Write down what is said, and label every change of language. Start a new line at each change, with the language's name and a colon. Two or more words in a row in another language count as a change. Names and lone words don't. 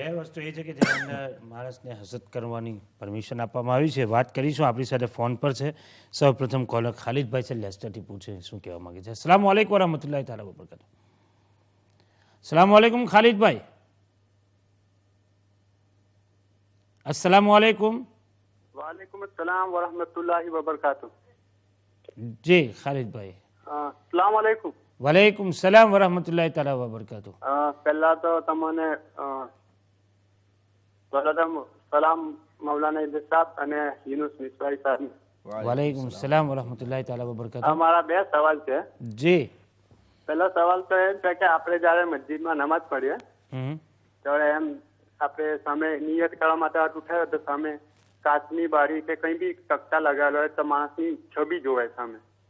Gujarati: બે વસ્તુ એ છે કે જેની અંદર માણસને હસદ કરવાની પરમિશન આપવામાં આવી છે. વાત કરીશું. આપણી સાથે ફોન પર છે સૌપ્રથમ કોલર ખાલિદભાઈ છે, લેસ્ટરથી પૂછે શું કહેવા માંગે છે.
Arabic: السلام عليكم ورحمة الله تعالى وبركاته. السلام عليكم ખાલિદભાઈ. السلام عليكم. وعليكم السلام ورحمة الله وبركاته.
Gujarati: જી ખાલિદભાઈ.
Arabic: السلام عليكم. وعليكم السلام ورحمة الله تعالى وبركاته.
Gujarati: પહેલા તો તમને સલામ મૌલાના ઇદ્રીસ સાહેબ અને યુનુસ મિસવાઈ સાહેબ.
Arabic: وعليكم السلام ورحمة الله تعالى وبركاته.
Gujarati: મારા બે સવાલ છે. જી. પહેલો સવાલ તો એ છે કે આપણે જ્યારે મસ્જિદમાં નમાઝ પઢીએ ત્યારે એમ આપણે સામે નિયત કરવા માટે હાથ ઉઠાવ્યો તો સામે કાચની બારી કે કંઈ બી તકતા લગાવેલો હોય તો માણસની છબી જોવાય સામે.